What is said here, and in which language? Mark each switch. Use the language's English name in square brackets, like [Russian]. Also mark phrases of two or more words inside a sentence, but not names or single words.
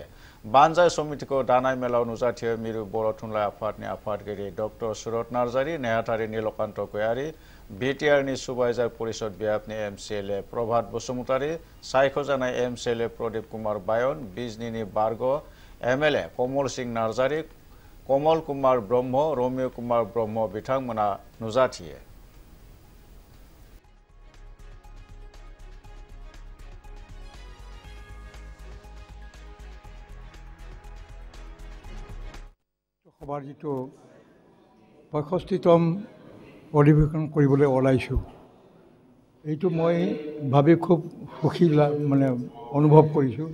[Bodo] बानजाय समितिखौ दानाय मेलाव नुजाथियो मिरु बर' थुनलाइ आफादनि आफादगिरि डक्टर सुरत नार्जारि, नेहाथारि नीलकान्त गयारी, बिटिआरनि सुबाइजार परिषद बियाबनि एमसिएलए प्रभात बसुमतारी, सायख'जानाय एमसिएलए प्रदीप कुमार बायन, बिजनीनि बारग' एमएलए कमल सिंह नार्जारि, कमल कुमार ब्रह्म, रमिय कुमार ब्रह्म बिथांमोना नुजाथियो। [Assamese] সভাৰ যিটো 65তম অধিৱেশন কৰিবলৈ ওলাইছোঁ, এইটো মই ভাবি খুব সুখী অনুভৱ কৰিছোঁ।